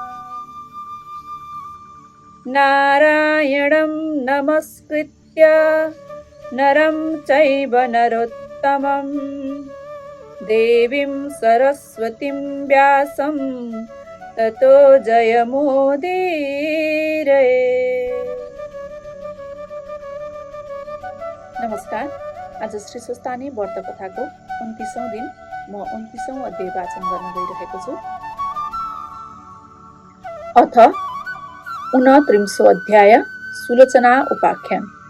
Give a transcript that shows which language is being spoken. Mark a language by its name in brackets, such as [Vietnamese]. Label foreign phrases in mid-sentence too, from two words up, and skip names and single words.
[Sanskrit] नारायणं नमस्कृत्य नरं चैव नरोत्तमं देवीं सरस्वतीं व्यासं ततो जयमुदीरये। [Nepali] नमस्कार। आज श्री स्वस्तानी व्रत कथाको 29औं दिन म 29औं अध्याय वाचन गर्न गइरहेको छु। [Sanskrit] अथ 29 अध्याय सुलोचना उपाख्यान।